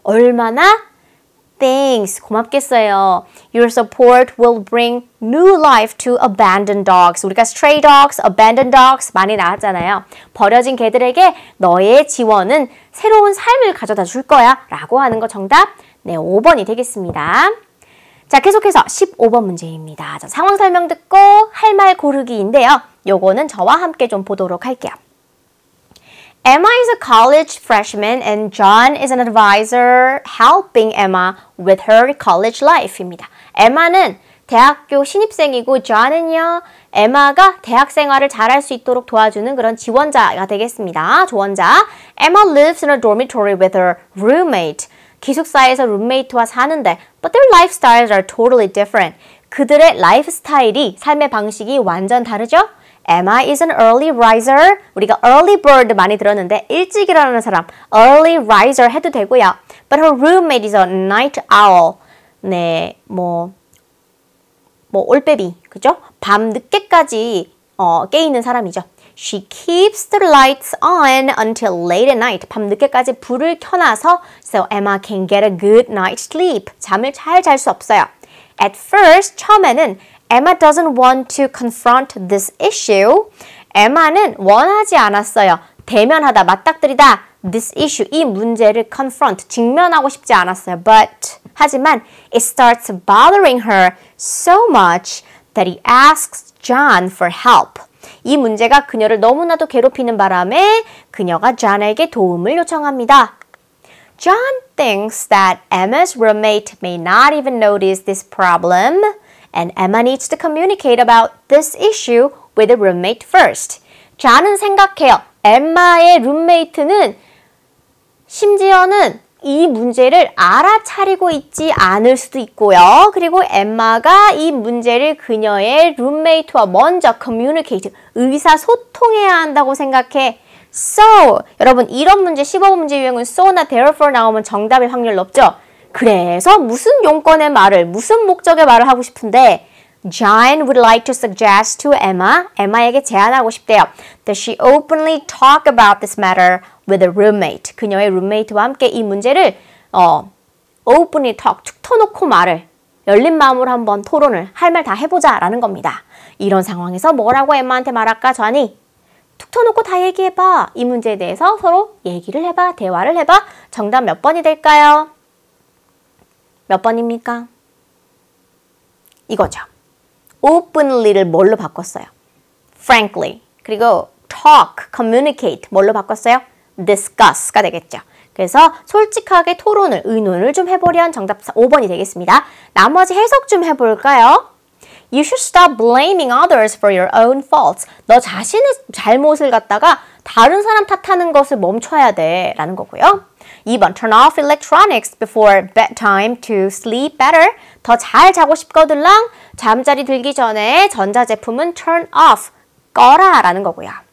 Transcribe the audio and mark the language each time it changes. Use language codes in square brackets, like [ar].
[ko] 얼마나? [en] Thanks. [ko] 고맙겠어요. [en] Your support will bring new life to abandoned dogs. [ko] 우리가 stray dogs, abandoned dogs 많이 나왔잖아요. 버려진 개들에게 너의 지원은 새로운 삶을 가져다 줄 거야 라고 하는 거 정답. 네, 5번이 되겠습니다. 자, 계속해서 15번 문제입니다. 자, 상황 설명 듣고 할 말 고르기인데요. 요거는 저와 함께 좀 보도록 할게요. [en] Emma is a college freshman and John is an advisor helping Emma with her college life입니다. [ko] Emma는 대학교 신입생이고 John은요, Emma가 대학 생활을 잘할 수 있도록 도와주는 그런 지원자가 되겠습니다. 조언자. [en] Emma lives in a dormitory with her roommate. [ko] 기숙사에서 룸메이트와 사는데 [en] but their lifestyles are totally different. [ko] 그들의 라이프 스타일이, 삶의 방식이 완전 다르죠? [en] Emma is an early riser. [ko] 우리가 early bird 많이 들었는데 일찍 일어나는 사람 early riser 해도 되고요. [en] But her roommate is a night owl. [ko] 네, 올빼미, 그죠? 밤 늦게까지 깨 있는 사람이죠. [en] She keeps the lights on until late at night. [ko] 밤 늦게까지 불을 켜놔서 [en] so Emma can get a good night's sleep. [ko] 잠을 잘 잘 수 없어요. [en] At first, [ko] 처음에는 [en] Emma doesn't want to confront this issue. [ko] Emma는 원하지 않았어요. 대면하다, 맞닥뜨리다. This issue, 이 문제를 confront, 직면하고 싶지 않았어요. [en] But, [ko] 하지만 [en] it starts bothering her so much that he asks John for help. [ko] 이 문제가 그녀를 너무나도 괴롭히는 바람에 그녀가 John에게 도움을 요청합니다. [en] John thinks that Emma's roommate may not even notice this problem, and Emma needs to communicate about this issue with the roommate first. [ko] John은 생각해요. 엠마의 룸메이트는 심지어는 이 문제를 알아차리고 있지 않을 수도 있고요. 그리고 엠마가 이 문제를 그녀의 룸메이트와 먼저 communicate, 의사소통해야 한다고 생각해. So, 여러분 이런 문제 15번 문제 유형은 so나 therefore 나오면 정답일 확률 높죠? 그래서 무슨 용건의 말을, 무슨 목적의 말을 하고 싶은데 [en] John would like to suggest to Emma, [ko] 엠마에게 제안하고 싶대요. [en] That she openly talk about this matter with a roommate. [ko] 그녀의 룸메이트와 함께 이 문제를 openly talk, 툭 터놓고 말을, 열린 마음으로 한번 토론을, 할 말 다 해보자 라는 겁니다. 이런 상황에서 뭐라고 엠마한테 말할까? 전이 툭 터놓고 다 얘기해봐. 이 문제에 대해서 서로 얘기를 해봐, 대화를 해봐. 정답 몇 번이 될까요? 몇 번입니까? 이거죠. openly를 뭘로 바꿨어요? frankly. 그리고 talk, communicate 뭘로 바꿨어요? discuss가 되겠죠. 그래서 솔직하게 토론을, 의논을 좀 해보련 정답 5번이 되겠습니다. 나머지 해석 좀 해볼까요? [en] You should stop blaming others for your own faults. [ko] 너 자신의 잘못을 갖다가 다른 사람 탓하는 것을 멈춰야 돼 라는 거고요. [en] 2번 Turn off electronics before bedtime to sleep better. [ko] 더 잘 자고 싶거들랑 잠자리 들기 전에 전자제품은 turn off, 꺼라 라는 거고요.